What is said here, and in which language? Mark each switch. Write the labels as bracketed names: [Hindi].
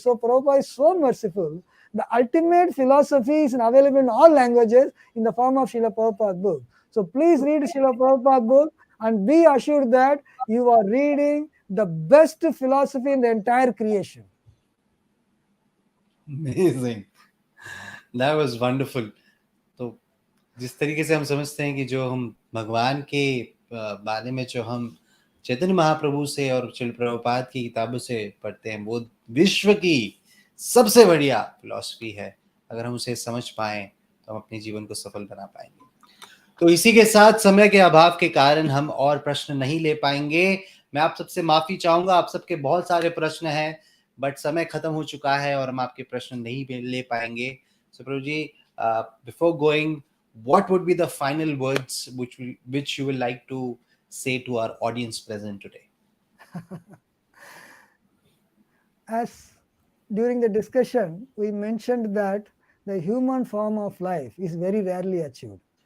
[English] So Prabhupada is so merciful. The ultimate philosophy is available in all languages in the form of Srila Prabhupada's book. So please read Srila Prabhupada's book and be assured that you are reading the best philosophy in the entire creation. Amazing. That was wonderful. [Hindi] तो जिस तरीके से हम समझते हैं कि जो हम भगवान के बारे में जो हम चैतन्य महाप्रभु से और श्रील प्रभुपाद की किताबों से पढ़ते हैं, वो विश्व की सबसे बढ़िया फिलॉसफी है. अगर हम उसे समझ पाएं तो हम अपने जीवन को सफल बना पाएंगे. तो इसी के साथ समय के अभाव के कारण हम और प्रश्न नहीं ले पाएंगे. मैं आप सबसे माफी चाहूंगा. आप सबके बहुत सारे प्रश्न हैं, बट समय खत्म हो चुका है और हम आपके प्रश्न नहीं ले पाएंगे. [English] So Prabhuji, before going, what would be the final words which you would like to say to our audience present today? As during the discussion, we mentioned that the human form of life is very rarely achieved.